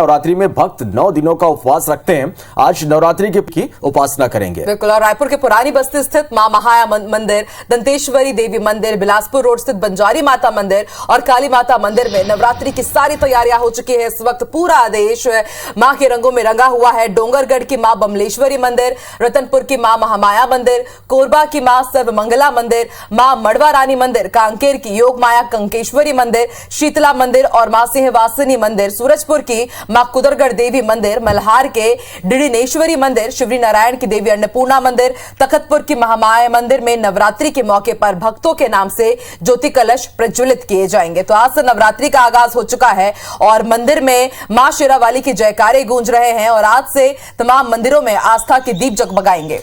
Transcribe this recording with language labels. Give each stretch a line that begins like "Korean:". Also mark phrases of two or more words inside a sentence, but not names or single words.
Hindi: नवरात्रि में भक्त 9 दिनों का उपवास रखते हैं। आज नवरात्रि की उपासना करेंगे। बिल्कुल, और रायपुर के पुरानी बस्ती स्थित मां महाया मंदिर, दंतेश्वरी देवी मंदिर, बिलासपुर रोड स्थित बंजारी माता मंदिर और काली माता मंदिर में नवरात्रि की सारी तैयारियां हो चुकी है। इस वक्त पूरा देश मां के रंगों में रंगा हुआ है। डोंगरगढ़ की मां बमलेश्वरी मंदिर, रतनपुर की मां महामाया मंदिर, कोरबा की मां सर्वमंगला मंदिर, मां मड़वा रानी मंदिर, कांकेर की योग माया कंकेश्वरी मंदिर, शीतला मंदिर और मां सिंहवासिनी मंदिर, सूरजपुर की मां कुदरगढ़ देवी मंदिर, मल्हार के डिडिनेश्वरी मंदिर, शिवरी नारायण की देवी अन्नपूर्णा मंदिर, तखतपुर की महामाया मंदिर में नवरात्रि के मौके पर भक्तों के नाम से ज्योति कलश प्रज्वलित किए जाएंगे। तो आज से नवरात्रि का आगाज हो चुका है और मंदिर में मां शेरावाली की जयकारे गूंज रहे हैं और आज से तमाम मंदिरों में आस्था के दीप जगमगाएंगे।